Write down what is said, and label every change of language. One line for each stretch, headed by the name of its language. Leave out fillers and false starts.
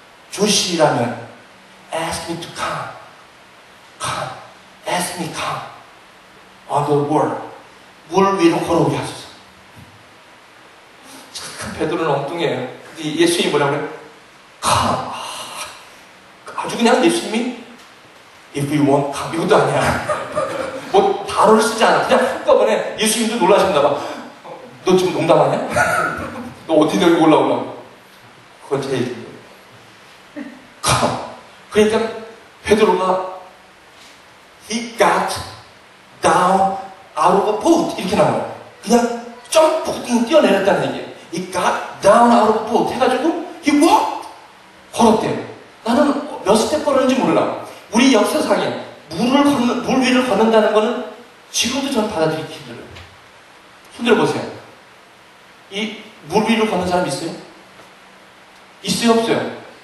Korean: 주시라면,
English: ask me to come. Come. Ask me come. On the word.
Korean: 물 위로 걸어오게 하소서. 참 베드로는 엉뚱해요. 예수님이 뭐라고 그래요?
English: Come.
Korean: 아주 그냥 예수님이
English: If you want, come.
Korean: 이것도 아니야. 뭐 단어를 쓰지 않아. 그냥 한꺼번에 예수님도 놀라셨나 봐. 너 지금 농담하냐? 너 어디 데리고 올라오려고? 그건 제 얘기예요. Come. 그러니까 베드로가
English: He got down out of a boat.
Korean: 이렇게 나와요. 그냥 점프 뛰어내렸다는 얘기예요.
English: He got down out of a boat
Korean: 해가지고
English: he walked.
Korean: 걸었대요. 나는 몇 스텝 걸었는지 몰라. 우리 역사상에 물 위를 걷는다는 거는 지금도 저는 받아들이기 힘들어요. 힘들어 보세요. 이 물 위로 걷는 사람 있어요? 있어요, 없어요?